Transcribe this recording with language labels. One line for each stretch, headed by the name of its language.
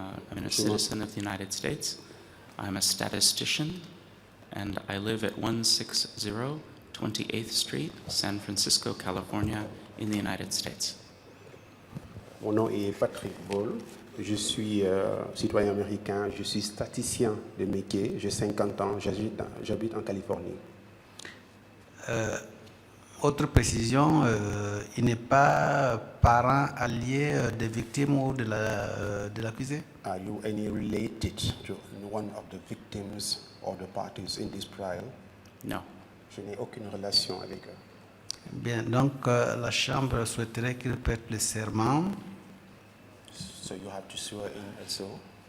English: I'm a citizen of the United States. I'm a statistician, and I live at 160 28th Street, San Francisco, California, in the United States.
French: Mon nom est Patrick Ball. Je suis citoyen américain. Je suis statisticien de métier. J'ai 50 ans. J'habite en Californie. Autre précision, il n'est pas parent allié des victimes ou de l'accusé.
English: Are you any related to one of the victims or the parties in this trial? No.
French: Je n'ai aucune relation avec eux. Bien, donc la Chambre souhaiterait qu'il prête le serment,
English: So you have to swear in also.